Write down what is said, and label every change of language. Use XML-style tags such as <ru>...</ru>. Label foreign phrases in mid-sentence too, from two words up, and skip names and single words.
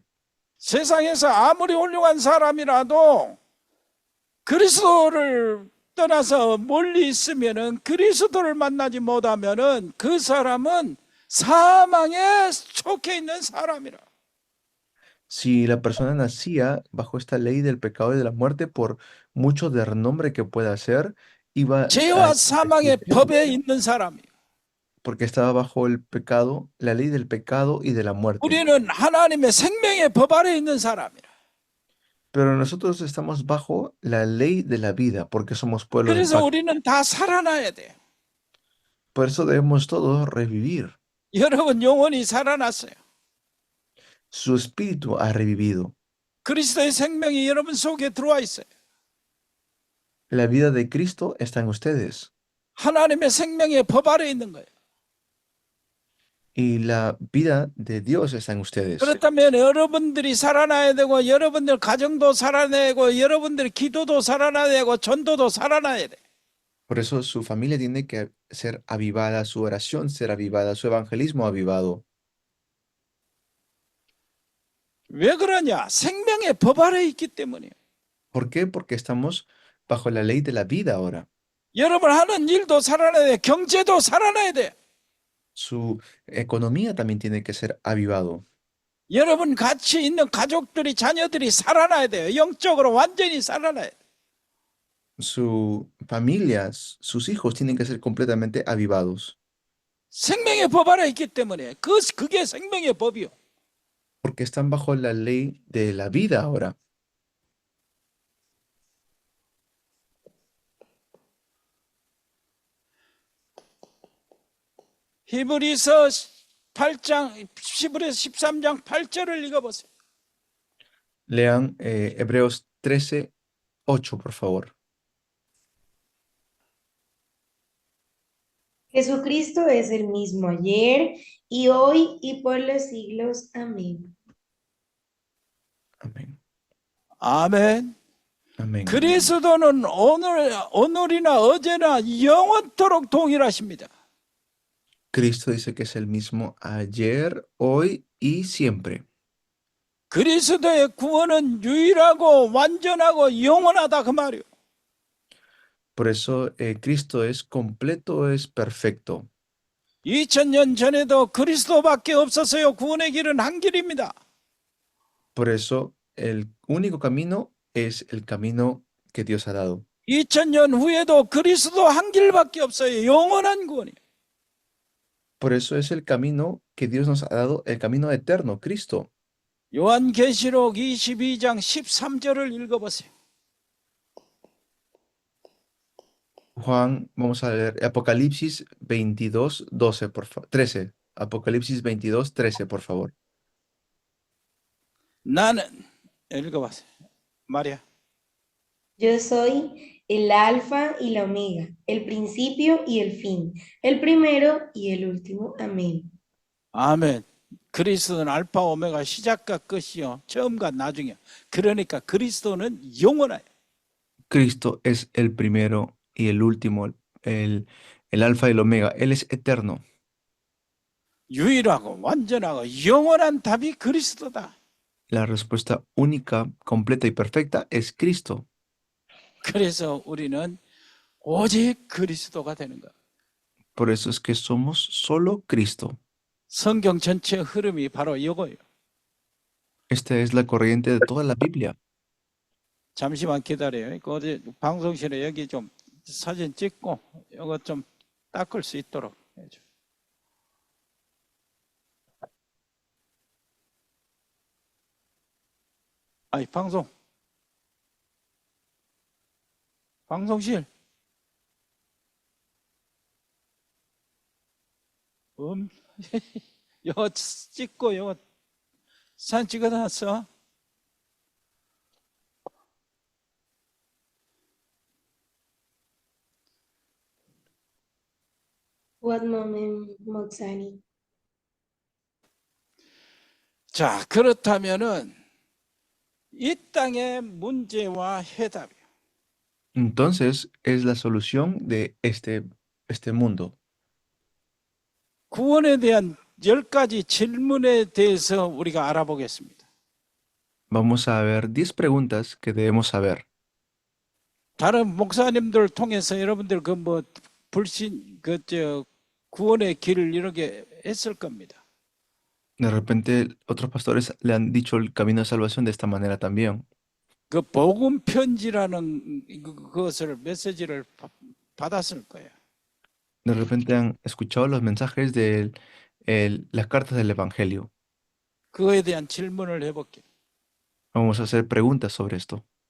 <ko>세상에서 아무리 훌륭한 사람이라도 그리스도를 떠나서 멀리 있으면은 그리스도를 만나지 못하면은 그 사람은 사망에 속해 있는 사람이라.</ko> <es>Si la persona nacía bajo esta ley del pecado y de la muerte, por mucho de renombre que pueda hacer, iba</es> <ko>죄와</ko> <es>a</es> <ko>사망의 법에 있는 사람이에요.</ko> <es>porque estaba bajo el pecado, la ley del pecado y de la muerte.</es> <ko>우리는 하나님의 생명의 법 아래 있는 사람이라.</ko> <es>Pero nosotros estamos bajo la ley de la vida, porque somos pueblo del</es> <ko>그래서</ko> <es>pacto.</es> <ko>우리는 다 살아나야 돼.</ko> <es>Por eso debemos todos revivir.</es> <ko>여러분 영혼이 살아났어요.</ko> <es>Su espíritu ha revivido.</es> <ko>그리스도의 생명이 여러분 속에 들어와 있어요.</ko> <es>La vida de Cristo está en ustedes.</es> <ko>하나님의 생명의 법 아래 있는 거예요.</ko> <es>Y la vida de Dios está en ustedes.</es> <ko>그렇다면 여러분들이 살아나야 되고 여러분들 가정도 살아나야 되고 여러분들 기도도 살아나야 되고 전도도 살아나야 돼.</ko> <es>Por eso su familia tiene que ser avivada, su oración ser avivada, su evangelismo avivado.</es> <ko>왜 그러냐? 생명의 법 아래 있기 때문이에요.</ko> <es>¿Por qué? Porque estamos bajo la ley de la vida ahora.</es> <ko>여러분 하는 일도 살아나야 돼. 경제도 살아나야 돼.</ko> <es>Su economía también tiene que ser avivado.</es> <ko>여러분 같이 있는 가족들이 자녀들이 살아나야 돼요. 영적으로 완전히 살아나야 돼.</ko> <es>Su familia, sus hijos tienen que ser completamente avivados.</es> <ko>생명의 법 아래 있기 때문에 그게 생명의 법이요.</ko> <es>Porque están bajo la ley de la vida ahora.</es> <ko>히브리서 8장, 히브리서 13장 8절을 읽어보세요.</ko> <es>Lean Hebreos 13:8, por favor. Jesucristo es el mismo ayer y hoy y por los siglos. Amén. Amén.</es> <ko>아멘.</ko> <es>Amén.</es> <ko>그리스도는 오늘이나 어제나 영원토록 동일하십니다.</ko> <es>Cristo dice que es el mismo ayer, hoy y siempre.</es> <ko>그리스도의 구원은 유일하고 완전하고 영원하다 그 말이요.</ko> <es>Por eso Cristo es completo, es perfecto.</es> <ko>2000년 전에도 그리스도밖에 없었어요. 구원의 길은 한 길입니다.</ko> <es>Por eso el único camino es el camino que Dios ha dado.</es> <ko>2000년 후에도 그리스도 한 길밖에 없어요. 영원한 구원이에요.</ko> <es>Por eso es el camino que Dios nos ha dado, el camino eterno, Cristo.</es> <ko>요한계시록 22장 13절을 읽어보세요.</ko> <es>Juan, vamos a leer Apocalipsis 22:12, por favor. 13. Apocalipsis 22:13, por favor.</es> <ko>나는 읽어보세요. 마리아.</ko> <es>Yo soy el alfa y la omega, el principio y el fin, el primero y el último. Amén.</es> <ko>아멘. 그리스도는 알파 오메가 시작과 끝이요. 처음과 나중이요. 그러니까 그리스도는 영원해요.</ko> <es>Cristo es el primero y el último, el alfa y el omega. Él es eterno.</es> <ko>유일하고 완전하고 영원한 답이 그리스도다.</ko> <es>La respuesta única, completa y perfecta es Cristo.</es> <ko>그래서 우리는 오직 그리스도가 되는 거야.</ko> <es>Por eso es que somos solo Cristo.</es> <ko>성경 전체 흐름이 바로 이거예요.</ko> <es>Esta es la corriente de toda la Biblia.</es> <ko>잠시만 기다려요. 그 어디 방송실에 여기 좀 사진 찍고 이거 좀 닦을 수 있도록 해줘. 아니 방송실 이거 찍고 이거 사진 찍어놨어.</ko> <en>One moment, Moxani.</en> <ko>자, 그렇다면은 이 땅의 문제와 해답이요.</ko> <es>Entonces es la solución de este mundo.</es> <ko>구원에 대한 10가지 질문에 대해서 우리가 알아보겠습니다.</ko> <es>Vamos a ver 10 preguntas que debemos saber.</es> <ko>다른 목사님들 통해서 여러분들 그 뭐 불신 구원의 길을 이렇게 했을 겁니다.</ko> <es>De repente otros pastores le han dicho el camino de salvación de esta manera también.</es> <ko>그 복음 편지라는 그것을 메시지를 받았을 거예요.</ko> <es>De repente han escuchado los mensajes de las cartas del Evangelio.</es> <ko>그거에 대한 질문을 해볼게요.</ko> <es>Vamos a hacer preguntas sobre esto.</es>